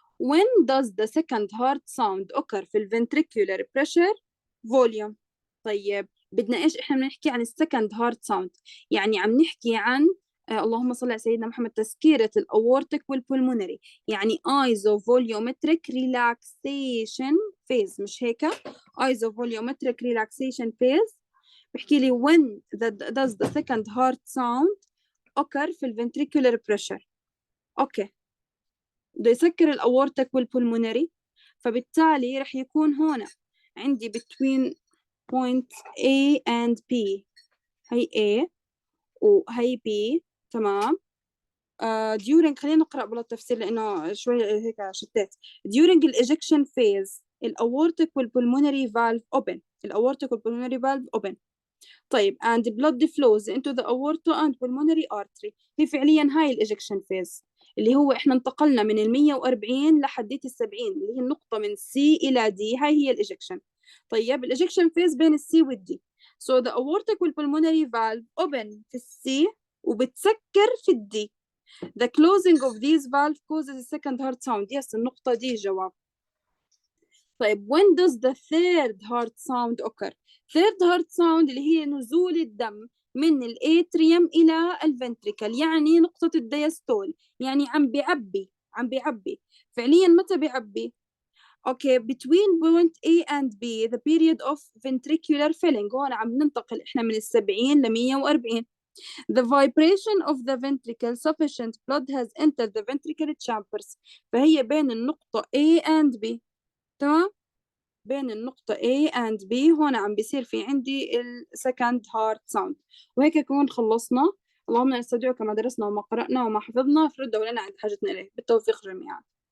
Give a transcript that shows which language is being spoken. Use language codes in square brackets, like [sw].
[en] When does the second heart sound occur [ar] في [en] ventricular pressure volume؟ [ar] طيب بدنا ايش؟ احنا بنحكي عن السكند هارت ساوند، يعني عم نحكي عن اللهم صل على سيدنا محمد، تسكيرة الاورتيك والبulmonary، يعني ايزوفوليومتريك ريلاكسيشن فيز، مش هيك؟ ايزوفوليومتريك ريلاكسيشن فيز. بحكي لي [en] when does the second heart sound occur في ventricular pressure. [ar] اوكي، بده يسكر الأورتك والبulmonary، فبالتالي رح يكون هون عندي [en] between point A and B. [ar] هي A وهي B. تمام. during، خلينا نقرأ بالتفسير لأنه شوي هيك شتات. [en] during الإجكشن phase الأورتك والبulmonary valve open. الأورتك والبulmonary valve open. [ar] طيب [en] and blood flows into the aorta and pulmonary artery. [ar] هي فعليا هاي الإجكشن [en] phase [ar] اللي هو احنا انتقلنا من ال 140 لحديت ال 70، اللي هي النقطة من C إلى D، هاي هي الإجكشن. طيب الإجكشن phase بين السي والدي. [en] So the aortic [ar] والpulmonary [en] valve open [ar] في السي وبتسكر في الدي. [en] The closing of these valve causes a second heart sound. Yes، [ar] النقطة دي جواب. طيب [en] when does the third heart sound [ar] occur؟ third heart sound اللي هي نزول الدم من الاتريوم إلى الفنتريكل، يعني نقطة الديستول، يعني عم بيعبي فعليا. متى بيعبي؟ اوكي، [en] between point A and B the period of ventricular filling. [ar] هون عم ننتقل احنا من ال70 ل 140. [en] The vibration of the ventricle sufficient blood has entered the ventricular chambers. [ar] فهي بين النقطة [en] A and B. [ar] تمام، بين النقطة A and B هون عم بيصير في عندي ال [en] second heart sound. [ar] وهيك يكون خلصنا. اللهم نستودعك ما درسنا وما قرأنا وما حفظنا، فرده لنا عند حاجتنا إليه. بالتوفيق جميعا.